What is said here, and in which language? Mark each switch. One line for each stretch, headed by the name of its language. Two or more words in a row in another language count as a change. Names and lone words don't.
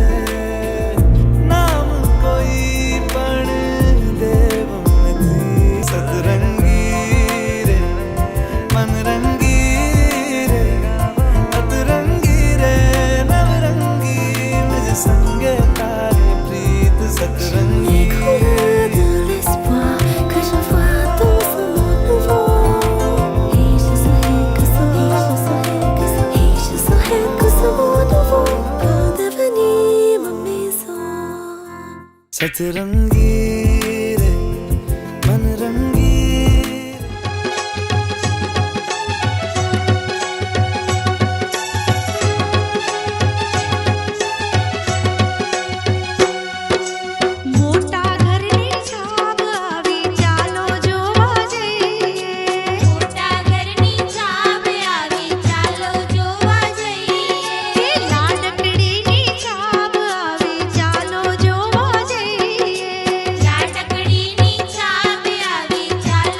Gujarati: નામ કોઈ પણ દેવું નથી સતરંગી રે મનરંગી રે અતરંગી રે નવરંગી મુझ સંગે તારી પ્રીત સતરંગી
French: de l'espoir que je vois dans ce monde nouveau et je saurais que ce monde nouveau peut devenir ma maison
Gujarati: સતરંગી રે મનરંગી મોટા ઘરની છાપ આવી ચાલો જોવા જઈએ મોટા ઘરની છાપ આવી ચાલો જોવા જઈએ લાડકડીની છાપ આવી ચાલો જોવા જઈએ લાડકડીની છાપ આવી ચાલો